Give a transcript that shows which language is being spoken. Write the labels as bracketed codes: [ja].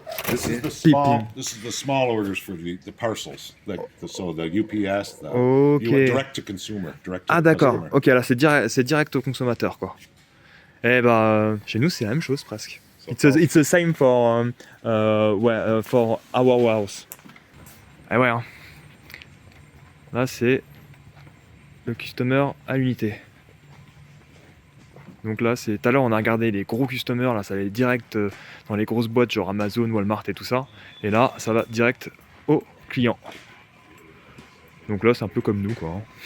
[en] This is the small orders for the parcels. So the UPS, direct to consumer. [fr] Ah d'accord. Ok, là c'est direct au consommateur quoi. Eh bah chez nous c'est la même chose presque. [en] It's the same for for our house. [fr] Ah ouais. Hein. Là c'est le customer à l'unité. Donc là, tout à l'heure on a regardé les gros customers, là ça allait direct dans les grosses boîtes genre Amazon, Walmart et tout ça. Et là, ça va direct au client. Donc là, c'est un peu comme nous quoi.